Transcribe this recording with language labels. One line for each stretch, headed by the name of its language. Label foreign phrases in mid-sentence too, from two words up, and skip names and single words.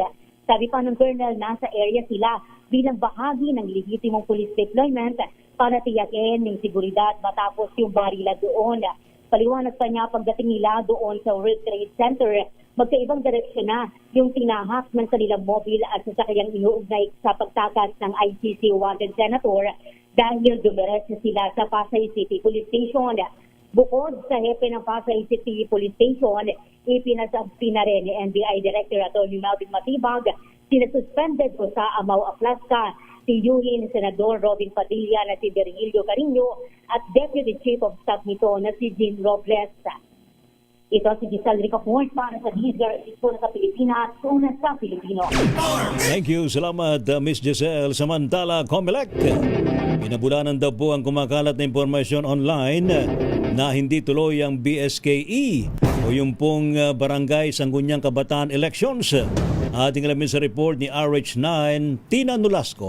Filipino: Sabi pa ng Colonel, nasa area sila bilang bahagi ng lehitimong
English: police deployment
Filipino: para tiyakin ng seguridad matapos yung barila doon. Paliwanag pa niya pagdating nila doon sa World Trade Center, magkaibang direksyon na yung tinahak ng kanilang mobile at sasakyang inuugnay sa pagtakas ng ICC
English: wanted senator
Filipino: dahil dumiretso sila sa Pasay City Police Station. Bukod sa hepe ng Pasay City Police Station, ipinasabi na rin ni NBI Director Atty. Melvin Matibag, sinasuspended ko sa Amao Aplaska si Yuhin Senador Robin Padilla na si Virgilio Carino at
English: Deputy Chief of Staff
Filipino: nito na si Jean Robles. Ito si Giselle Ricafort para sa DZRH na sa Pilipinas, una sa Pilipino.
English: Thank you.
Filipino: Salamat, Miss Giselle. Samantala, Comelec. Pinabulanan daw po ang kumakalat na impormasyon online na hindi tuloy ang BSKE o yung pong Barangay Sangguniang Kabataan Elections. Ating alamin sa report ni RH9, Tina Nolasco.